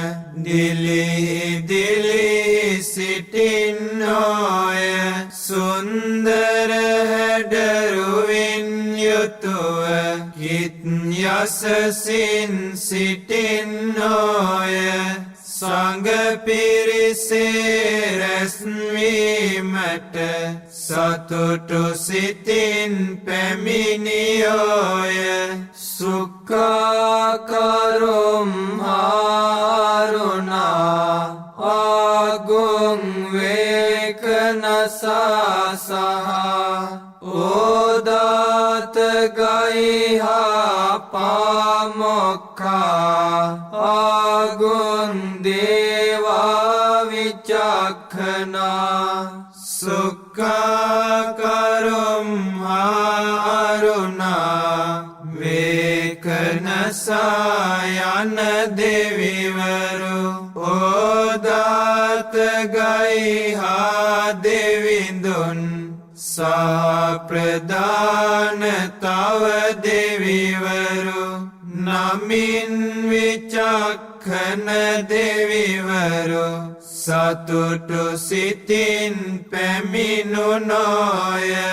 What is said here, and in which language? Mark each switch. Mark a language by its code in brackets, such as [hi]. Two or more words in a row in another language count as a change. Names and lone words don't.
[si] දිලිහි සිටින්නෝය සුන්දර හැඩරුවින් යුතුව කිත් යසසින් සිටින්නෝය සංඝ පිරිසේ රැස්වීමට සතුටු සිතින් පැමිණියෝය සුඛාකරුම් [pi] හාරුණා ආගුං වේකනසාසහා ඕදාත ගයිහා පාමොක්ඛා ආගුං දේවා විචක්ඛනා සුඛාකරුම් [si] හාරුණා වේකනසා යන දෙවිවරු ඕදාත ගයිහා දෙවිඳුන් සාප්‍රදාන තව දෙවිවරු නමින් විචක්ඛන දෙවිවරු සතුටු සිතින් පැමිණුනෝය